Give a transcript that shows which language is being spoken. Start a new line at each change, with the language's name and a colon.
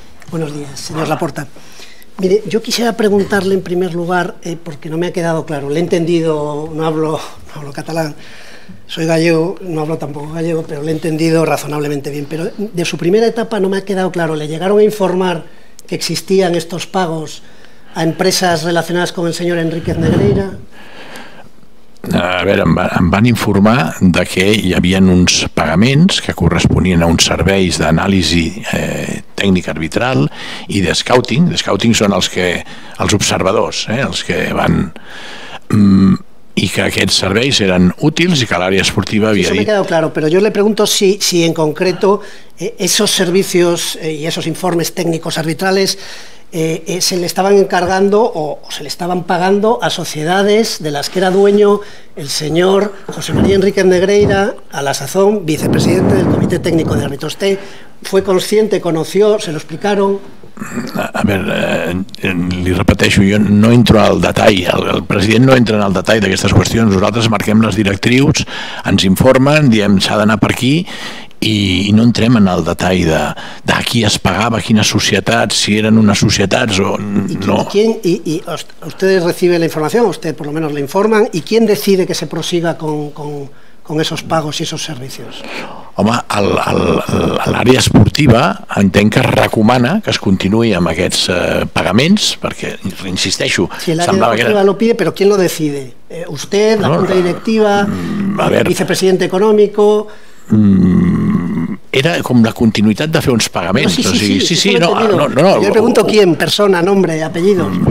Spanish: Buenos días, señor Laporta. Mire, yo quisiera preguntarle en primer lugar, porque no me ha quedado claro, le he entendido, no hablo catalán, soy gallego, no hablo tampoco gallego, pero le he entendido razonablemente bien, pero de su primera etapa no me ha quedado claro, ¿le llegaron a informar que existían estos pagos a empresas relacionadas con el señor Enríquez Negreira?
Catalan: A veure, em van informar de que hi havia uns pagaments que corresponien a uns serveis d'anàlisi tècnic arbitral i de scouting. De scouting són els observadors, els que van... i que aquests serveis eren útils i que l'àrea esportiva havia dit...
Spanish: Eso me ha quedado claro, pero yo le pregunto si en concreto esos servicios y esos informes técnicos arbitrales se le estaban encargando o se le estaban pagando a sociedades de las que era dueño el señor José María Enríquez Negreira, a la sazón vicepresidente del Comité Técnico de Árbitros. ¿Usted fue consciente, conoció, se lo explicaron?
Catalan: A veure, li repeteixo, jo no entro al detall, el president no entra en el detall d'aquestes qüestions, nosaltres marquem les directrius, ens informen, diem s'ha d'anar per aquí i no entrem en el detall de qui es pagava, quines societats, si eren unes societats o no.
Spanish: ¿Y ustedes reciben la información, usted por lo menos le informan, y quién decide que se prosiga con esos pagos y esos servicios?
Catalan: Home, l'àrea esportiva entenc que recomana que es continuï amb aquests pagaments, perquè, insisteixo,
Spanish: si el área esportiva lo pide, pero ¿quién lo decide? ¿Usted, la Junta Directiva, el vicepresidente económico?
Catalan: Era com la continuïtat de fer uns pagaments. Sí, no.
Spanish: Jo le pregunto quién, persona, nombre, apellido.